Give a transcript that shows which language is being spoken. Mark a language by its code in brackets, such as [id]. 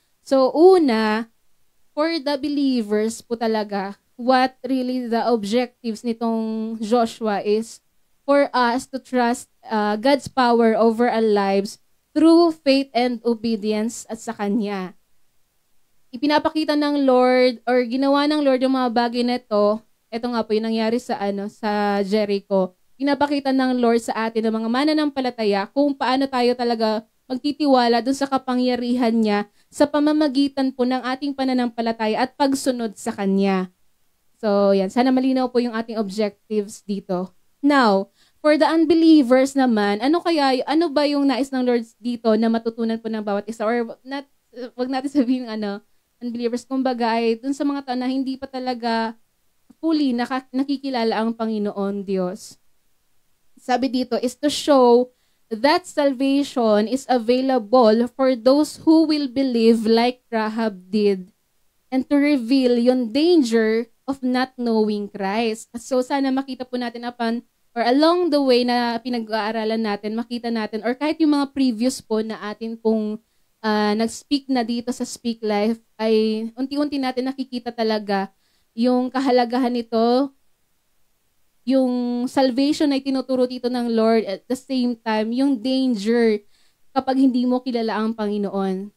[en] So, una, for the believers po talaga, what really the objectives nitong Joshua is for us to trust God's power over our lives through faith and obedience [tl] at sa Kanya. Ipinapakita ng Lord or ginawa ng Lord yung mga bagay na ito nga po yung nangyari sa Jericho. Pinapakita ng Lord sa atin ng mga mananampalataya kung paano tayo talaga magtitiwala dun sa kapangyarihan niya sa pamamagitan po ng ating pananampalataya at pagsunod sa Kanya. So, yan. Sana malinaw po yung ating objectives dito. Now, for the unbelievers naman, ano ba yung nais ng Lord dito na matutunan po ng bawat isa? Or wag natin sabihin unbelievers, kumbaga ay dun sa mga tao na hindi pa talaga fully nakikilala ang Panginoon Diyos. Sabi dito [en] is to show that salvation is available for those who will believe like Rahab did, and to reveal yung danger of not knowing Christ. [tl] So sana makita po natin or along the way na pinag-aaralan natin, makita natin, or kahit yung mga previous po na atin pong nag-speak na dito sa Speak Life, ay unti-unti natin nakikita talaga yung kahalagahan nito, yung salvation na itinuturo dito ng Lord, at the same time, yung danger kapag hindi mo kilala ang Panginoon.